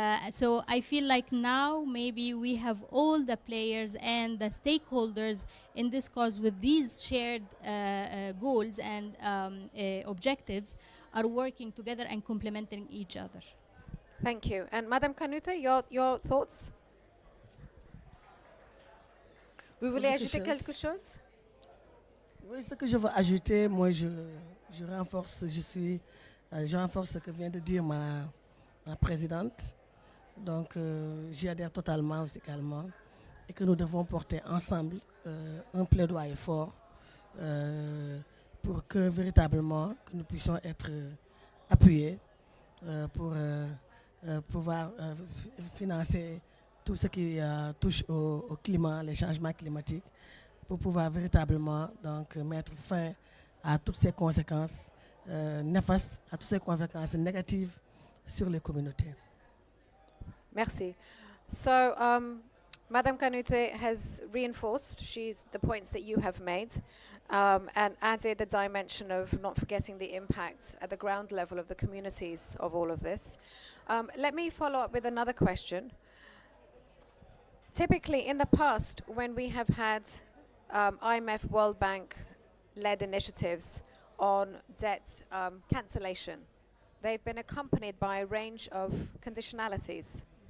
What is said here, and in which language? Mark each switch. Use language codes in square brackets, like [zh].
[en] So I feel like now maybe we have all the players and the stakeholders in this cause with these shared goals and objectives are working together and complementing each other. Thank you. And Madame Kanute, your thoughts? [fr] Vous voulez ajouter quelque chose? Oui, ce que je veux ajouter, moi je renforce, je renforce ce que vient de dire ma présidente. Donc j'y adhère totalement aussi également. Et que nous devons porter ensemble un plaidoyer fort pour que véritablement que nous puissions être appuyés pour pouvoir financer tout ce qui touche au climat, les changements climatiques, pour pouvoir véritablement donc mettre fin à toutes ces conséquences néfastes, à toutes ces conséquences négatives sur les communautés. Merci. [en] So, Madame Kanute has reinforced the points that you have made and added the dimension of not forgetting the impact at the ground level of the communities of all of this. Let me follow up with another question. Typically, in the past, when we have had IMF, World Bank-led initiatives on debt cancellation, they've been accompanied by a range of conditionalities.